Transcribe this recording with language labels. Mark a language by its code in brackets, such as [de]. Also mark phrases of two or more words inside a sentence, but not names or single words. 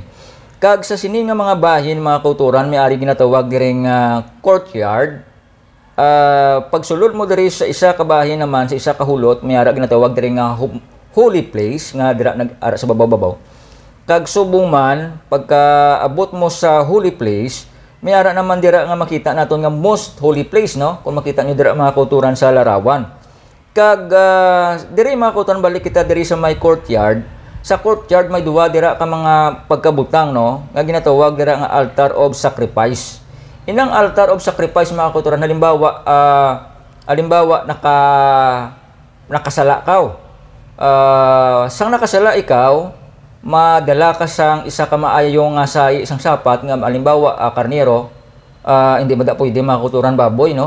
[hil] Kag sa sini nga mga bahin mga kulturan may ari ginatawag diri nga courtyard pagsulod mo diri sa isa ka bahin naman, sa isa ka hulot, may ara ginatawag diri nga [en] holy place [hil] nga dira nag-ara sa babaw-babaw. Kag subong man pagka-abot mo sa [en] holy place, [hil] may ara naman dira nga makita naton nga [en] most holy place, [hil] no? Kung makita niyo dira mga kauturan sa larawan. Kag diri mga kauturan, balik kita diri sa may courtyard. Sa courtyard may duwa dira ka mga pagkabutang, no? Nga ginatawag dira nga [en] altar of sacrifice. [hil] Inang [en] altar of sacrifice [hil] mga kauturan, halimbawa nakasala kaw. Sang nakasala ikaw, madala ka sang isa ka maayong sa isang sapat nga halimbawa karnero, hindi mo da pwede mga kauturan baboy, no?